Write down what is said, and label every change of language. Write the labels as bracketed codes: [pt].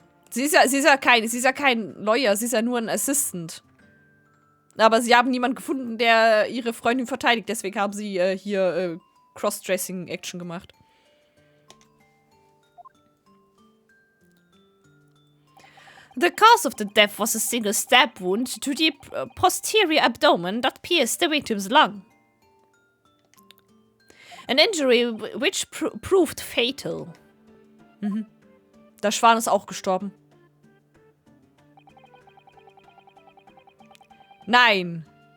[de] Sie ist ja kein Lawyer, sie ist ja nur ein Assistant. Aber sie haben niemanden gefunden, der ihre Freundin verteidigt. Deswegen haben sie hier Cross-Dressing-Action gemacht. [en] The cause of the death was a single stab wound to the posterior abdomen that pierced the victim's lung. An injury which proved fatal. Mhm. [de] Der Schwan ist auch gestorben. Nein.